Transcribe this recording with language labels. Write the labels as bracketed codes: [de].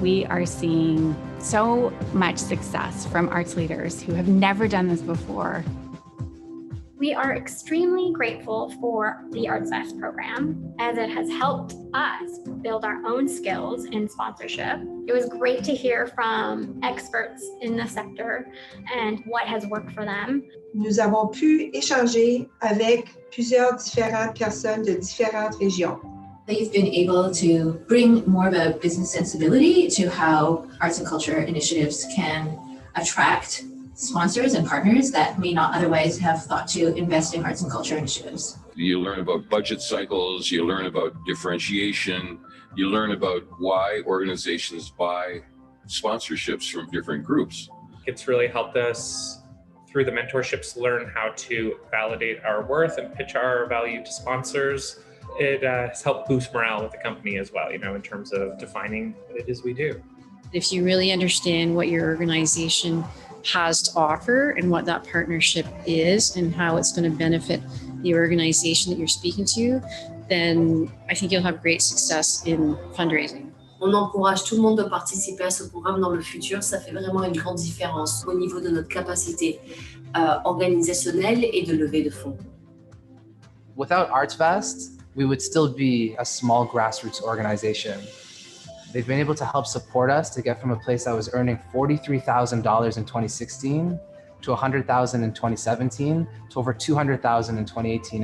[en] We are seeing so much success from arts leaders who have never done this before. We are extremely grateful for the Arts Fest program, as it has helped us build our own skills in sponsorship. It was great to hear from experts in the sector and what has worked for them. [fr] Nous avons pu échanger avec plusieurs différentes personnes de différentes régions. [en] They've been able to bring more of a business sensibility to how arts and culture initiatives can attract sponsors and partners that may not otherwise have thought to invest in arts and culture initiatives. You learn about budget cycles, you learn about differentiation, you learn about why organizations buy sponsorships from different groups. It's really helped us through the mentorships learn how to validate our worth and pitch our value to sponsors. It has helped boost morale with the company as well, in terms of defining what it is we do. If you really understand what your organization has to offer and what that partnership is and how it's going to benefit the organization that you're speaking to, then I think you'll have great success in fundraising. [fr] On encourage tout le monde de participer à ce programme dans le futur. Ça fait vraiment une grande différence au niveau de notre capacité organisationnelle et de levée de fonds. [en] Without Arts Fest, we would still be a small grassroots organization. They've been able to help support us to get from a place that was earning $43,000 in 2016 to $100,000 in 2017 to over $200,000 in 2018.